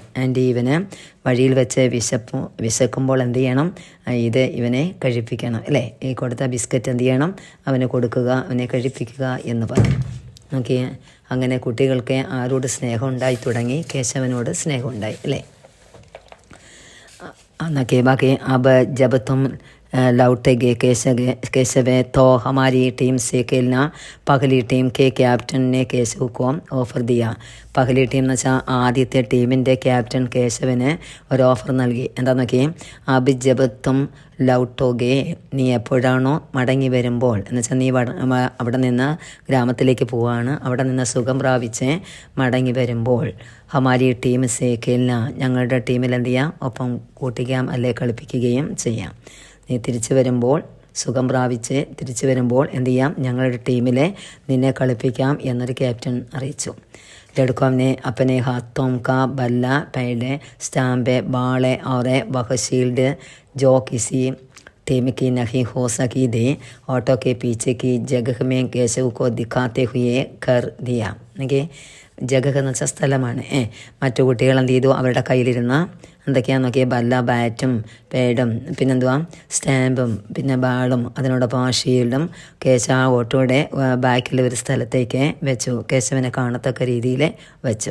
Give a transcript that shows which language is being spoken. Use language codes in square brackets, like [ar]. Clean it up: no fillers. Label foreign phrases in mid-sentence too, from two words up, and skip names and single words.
[ml] ആൻഡ് ഇവന് വഴിയിൽ വെച്ച് വിശക്കുമ്പോൾ എന്ത് ചെയ്യണം, ഇത് ഇവനെ കഴിപ്പിക്കണം അല്ലേ. ഈ കൊടുത്ത ബിസ്ക്കറ്റ് എന്ത് ചെയ്യണം, അവന് കൊടുക്കുക, അവനെ കഴിപ്പിക്കുക എന്ന് പറഞ്ഞു. നോക്കിയേ, അങ്ങനെ കുട്ടികൾക്ക് ആരോട് സ്നേഹം ഉണ്ടായി തുടങ്ങി, കേശവനോട് സ്നേഹം ഉണ്ടായി അല്ലേ. നോക്കിയേ ബാക്കി. [hi] अब जब तुम लौटेगे केशव तो हमारी टीम से खेलना. पहली टीम के कैप्टन ने केशव को ഓഫർ दिया. पहली टीम [ml] എന്ന് വെച്ചാൽ ആദ്യത്തെ ടീമിൻ്റെ ക്യാപ്റ്റൻ കേശവന് ഒരു ഓഫർ നൽകി. എന്താ നോക്കി, [hi] अब जब तुम लौटोगे, [ml] നീ എപ്പോഴാണോ മടങ്ങി വരുമ്പോൾ, എന്ന് വെച്ചാൽ നീ അവിടെ നിന്ന് ഗ്രാമത്തിലേക്ക് പോവാണ്, അവിടെ നിന്ന് സുഖം പ്രാപിച്ച് മടങ്ങി വരുമ്പോൾ, [hi] हमारी टीम से खेलना, [ml] ഞങ്ങളുടെ ടീമിൽ എന്ത് ചെയ്യാം, ഒപ്പം കൂട്ടിക്കാം അല്ലെ കളിപ്പിക്കുകയും ചെയ്യാം. നീ തിരിച്ചു വരുമ്പോൾ, സുഖം പ്രാപിച്ച് തിരിച്ചു വരുമ്പോൾ എന്ത് ചെയ്യാം, ഞങ്ങളുടെ ടീമിലെ നിന്നെ കളിപ്പിക്കാം എന്നൊരു ക്യാപ്റ്റൻ അറിയിച്ചു. [hi] लड़कों ने अपने हाथों का बल्ला पैडे स्टैम्प बाले और वह शील्ड जो किसी टीम की नहीं हो सकी थी ऑटो के पीछे की जगह में केशव को दिखाते हुए कर दिया. [ml] ജഗഹ എന്ന് വെച്ചാൽ സ്ഥലമാണ്. മറ്റു കുട്ടികൾ എന്ത് ചെയ്തു, അവരുടെ കയ്യിലിരുന്ന എന്തൊക്കെയാണെന്ന് നോക്കിയാൽ ബല്ല, ബാറ്റും പേഡും പിന്നെന്തുവാ സ്റ്റാമ്പും പിന്നെ ബാളും അതിനോടൊപ്പം ആ ഷീൽഡും കേശവ ഓട്ടോയുടെ ബാക്കിൽ ഒരു സ്ഥലത്തേക്ക് വെച്ചു, കേശവനെ കാണത്തക്ക രീതിയിൽ വെച്ചു.